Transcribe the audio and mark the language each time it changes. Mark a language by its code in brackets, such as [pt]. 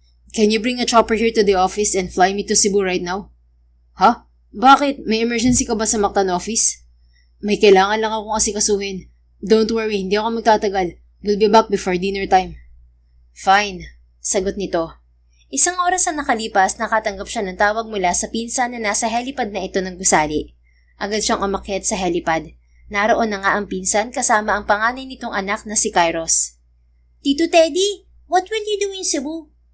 [en] "Can you bring a chopper here to the office and fly me to Cebu right now?" [tl] "Ha? Bakit? May emergency ka ba sa Mactan office?" "May kailangan lang akong asikasuhin. [en] Don't worry, [tl] hindi ako magtatagal. [en] We'll be back before dinner time." "Fine," [tl] sagot nito. Isang oras ang nakalipas, nakatanggap siya ng tawag mula sa pinsan na nasa helipad na ito ng gusali. Agad siyang umakyat sa helipad. Naroon na nga ang pinsan kasama ang panganay nitong anak na si Kairos. [en] "Tito Teddy, what will you do in Cebu?"